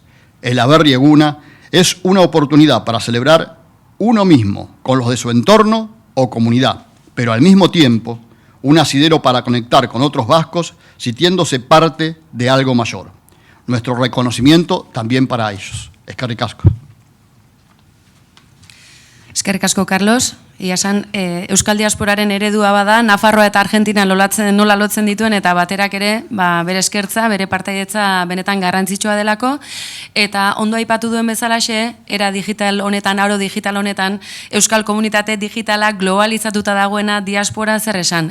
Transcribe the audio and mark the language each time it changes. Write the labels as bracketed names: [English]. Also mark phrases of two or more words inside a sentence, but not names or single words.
[Spanish] El Aberri Eguna es una oportunidad para celebrar uno mismo con los de su entorno o comunidad, pero al mismo tiempo un asidero para conectar con otros vascos sintiéndose parte de algo mayor. Nuestro reconocimiento también para ellos. [Basque] Eskerrik asko. Eskerrik asko, Carlos. Ia esan, Euskal Diasporaren eredua bada, Nafarroa eta Argentina nola lotzen dituen, eta baterak ere, bere eskertza, bere partaidetza benetan garrantzitsua delako, eta ondo aipatu duen bezalaxe, era digital honetan, aro digital honetan, Euskal komunitate digitalak globalizatuta dagoena diaspora zer esan.